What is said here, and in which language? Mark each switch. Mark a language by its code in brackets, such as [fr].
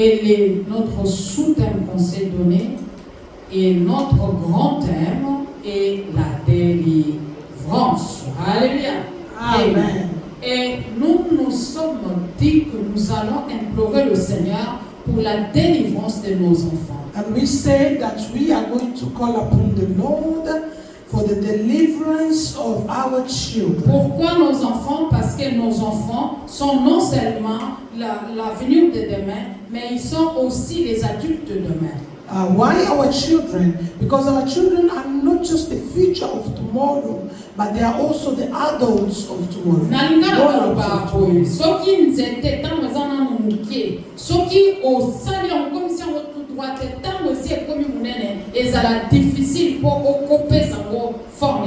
[fr] est notre sous-thème qu'on s'est donné. Et notre grand thème est la délivrance. Alléluia. Amen. Et nous sommes dit que nous allons implorer le Seigneur pour la délivrance de nos enfants. [en] And we say that we are going to call upon the Lord for the deliverance of our children. [fr] Pourquoi nos enfants? Parce que nos enfants sont non seulement l'avenir de demain, mais ils sont aussi les adultes de demain. [en] Why our children? Because our children are not just the future of tomorrow, but they are also the adults of tomorrow. [ln] Nalingana kaloba boye soki nzete tango ezana muke soki osali [fr] en commission tout droite [ln] tango si ekomi munene ezala [fr] difficile pour [ln] okopesa ngo forme